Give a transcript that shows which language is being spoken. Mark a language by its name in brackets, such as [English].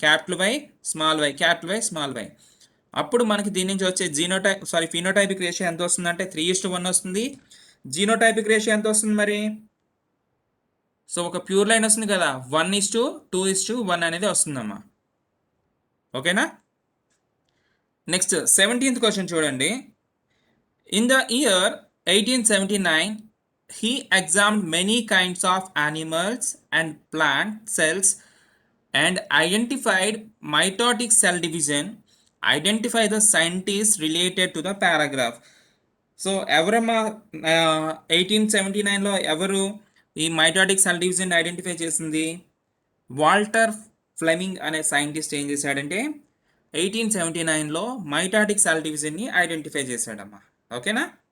[Telugu] Capital y small y. అప్పుడు మనకి దీని నుంచి వచ్చే ఫినోటైపిక్ రేషియో ఎంత వస్తుందంటే 3:1 వస్తుంది. జీనోటైపిక్ రేషియో ఎంత వస్తుంది మరి? సో ఒక ప్యూర్ లైన్ వస్తుంది కదా, 1:2:1 అనేది వస్తుందమ్మా, ఓకేనా. నెక్స్ట్ 17th క్వశ్చన్ చూడండి. [English] In the year 1879 he examined many kinds of animals and plant cells and identified mitotic cell division. Identify the scientists related to the paragraph. [Telugu] So ఎవరమ్మా 1879లో ఎవరు ఈ మైటాటిక్ సెల్ డివిజన్ ఐడెంటిఫై చేసింది? Walter Fleming అనే scientist ఏం చేశాడంటే 1879లో mitotic cell డివిజన్ని identify చేశాడమ్మా, ఓకేనా.